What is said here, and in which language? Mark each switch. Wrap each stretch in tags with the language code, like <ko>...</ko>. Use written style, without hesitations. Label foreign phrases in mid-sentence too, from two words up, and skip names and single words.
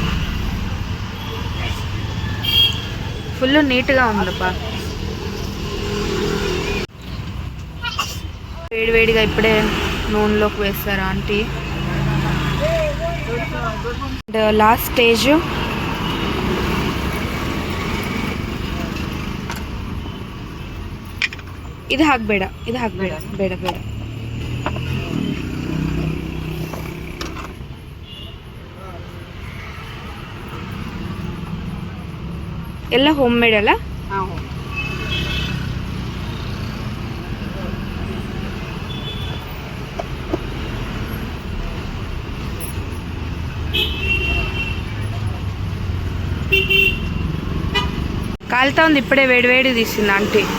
<te>ఫుల్ నీట్గా ఉందప్పా, వేడివేడిగా ఇప్పుడే నూనెలోకి వేస్తారు ఆంటీ.</te> <en>last stage</en> <kn>ಇದು ಹಾಕಬೇಡ, ಬೇಡ. ಎಲ್ಲ</kn> <en>home made</en> <kn>ಅಲ್ಲ?</kn> <te>కాలుతా ఉంది ఇప్పుడే వేడి తీసింది ఆంటీ.</te>